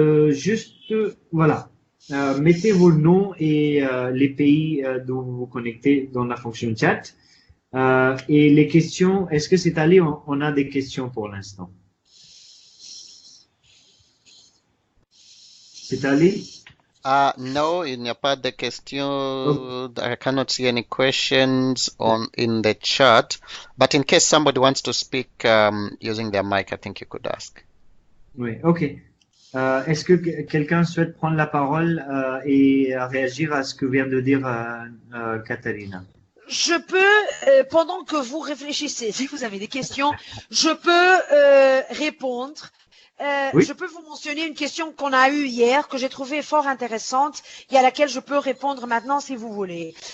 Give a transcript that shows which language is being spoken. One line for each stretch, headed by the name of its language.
French: juste, voilà. Mettez vos noms et les pays dont vous vous connectez dans la fonction chat. Et les questions, est-ce que c'est allé? On a des questions pour l'instant. C'est allé? No, il n'y a pas de questions.
English: I cannot see any questions in the chat. But in case somebody wants to speak using their mic, I think you could ask.
French: Oui, OK. Est-ce que quelqu'un souhaite prendre la parole et réagir à ce que vient de dire Katharina? Je peux, pendant que vous réfléchissez, si vous avez des questions, je peux répondre. Oui. Je peux vous mentionner une question qu'on a eue hier, que j'ai trouvée fort intéressante, et à laquelle je peux répondre maintenant si vous voulez.